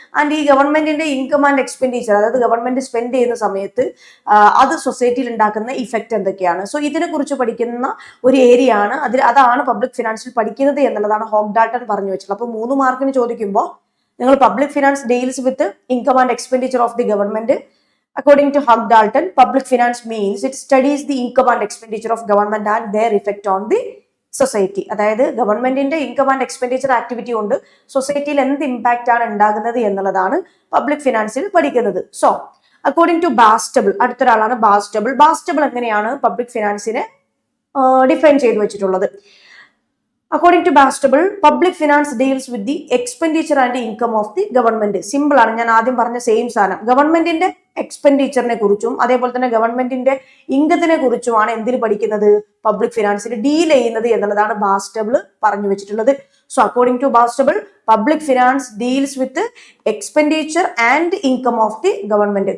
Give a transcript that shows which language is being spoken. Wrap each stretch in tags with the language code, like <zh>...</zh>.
<ml>And ഈ ഗവൺമെന്റിന്റെ income and expenditure, അതായത് ഗവൺമെന്റ് സ്പെൻഡ് ചെയ്യുന്ന സമയത്ത് അത് സൊസൈറ്റിയിൽ ഉണ്ടാക്കുന്ന ഇഫക്റ്റ് എന്തൊക്കെയാണ്, സോ ഇതിനെ കുറിച്ച് പഠിക്കുന്ന ഒരു ഏരിയ ആണ്. അതാണ് പബ്ലിക് ഫിനാൻസിൽ പഠിക്കുന്നത് എന്നുള്ളതാണ് ഹോഗ് ഡാൾട്ടൺ പറഞ്ഞു വെച്ചത്. അപ്പൊ 3 മാർക്കിന് ചോദിക്കുമ്പോൾ നിങ്ങൾ</ml> <en>Public finance deals with income and expenditure of the government. According to Hugh Dalton, public finance means it studies the income and expenditure of government and their effect on the society.</en> <ml>അതായത് ഗവൺമെന്റിന്റെ income and expenditure activity കൊണ്ട് സൊസൈറ്റിയിൽ എന്ത് impact ആണ് ഉണ്ടാകുന്നത് എന്നുള്ളതാണ് public ഫിനാൻസിൽ പഠിക്കുന്നത്.</ml> <en>so according to Bastable,</en> <ml>അടുത്തൊരാളാണ് ബാസ്റ്റബിൾ. ബാസ്റ്റബിൾ എങ്ങനെയാണ് പബ്ലിക് ഫിനാൻസിനെ ഡിഫൈൻ ചെയ്തു വെച്ചിട്ടുള്ളത്?</ml> <en>According to Bastable, public finance deals with the expenditure and income of the government.</en> <ml>Simple ആണ്, ഞാൻ ആദ്യം പറഞ്ഞ സെയിം സാധനം. ഗവൺമെന്റിന്റെ എക്സ്പെൻഡിച്ചറിനെ കുറിച്ചും അതേപോലെ തന്നെ ഗവൺമെന്റിന്റെ ഇൻകത്തിനെ കുറിച്ചുമാണ് എന്തിന് പഠിക്കുന്നത്? പബ്ലിക് ഫിനാൻസിൽ ഡീൽ ചെയ്യുന്നത് എന്നുള്ളതാണ് ബാസ്റ്റബിൾ പറഞ്ഞു വെച്ചിട്ടുള്ളത്.</ml> <en>So according to Bastable, public finance deals with expenditure and income of the government.</en>